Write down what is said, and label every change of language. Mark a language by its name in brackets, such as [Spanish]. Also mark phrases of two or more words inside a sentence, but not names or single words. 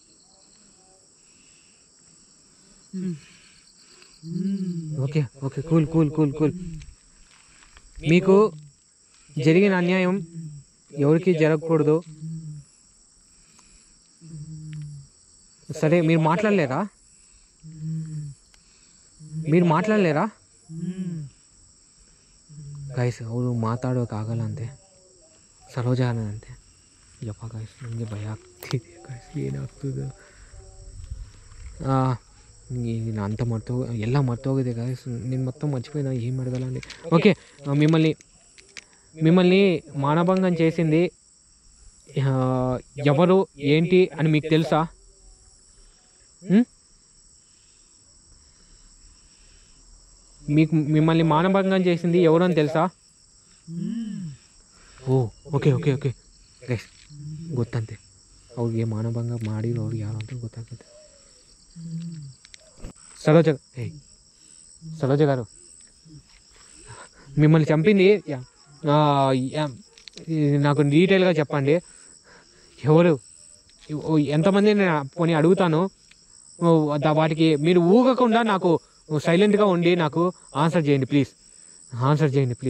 [English] okay okay, cool cool cool cool. [Telugu] మీకు జరిగిన అన్యాయం ఎవరికి జరగకూడదు. సరే, మీరు మాట్లాడలేరా? [Kannada] ಗೈಸ್ ಅವರು ಮಾತಾಡೋಕ್ಕಾಗಲ್ಲ ಸರೋಜ ಅಂತೆ. ಯಪ್ಪ ಗೈಸ್, ನನಗೆ ಭಯ ಆಗ್ತಿದೆ ಗೈಸ್, ಏನಾಗ್ತದೆ ಅಂತ ಎಲ್ಲ ಮರ್ತೋಗಿದೆ ಗೈಸ್. [Telugu] నేను మొత్తం మర్చిపోయినా, ఏం అడగాల అండి. ఓకే, మిమ్మల్ని మానభంగం చేసింది ఎవరు ఏంటి అని మీకు తెలుసా? మిమ్మల్ని మానభంగం చేసింది ఎవరు అని తెలుసా? [Kannada] ಓ [English] okay okay okay guys, [Kannada] ಗೊತ್ತಂತೆ ಅವ್ರಿಗೆ ಮಾನಭಂಗ ಮಾಡಿರೋರು ಯಾರು ಅಂತ ಗೊತ್ತಾಗುತ್ತೆ. [Telugu] సరోజ గారు, మిమ్మల్ని చంపింది నాకు డీటెయిల్గా చెప్పండి. ఎవరు, ఎంతమంది నేను పోనీ అడుగుతాను. వాటికి మీరు ఊగకుండా నాకు సైలెంట్గా ఉండి నాకు ఆన్సర్ చేయండి ప్లీజ్.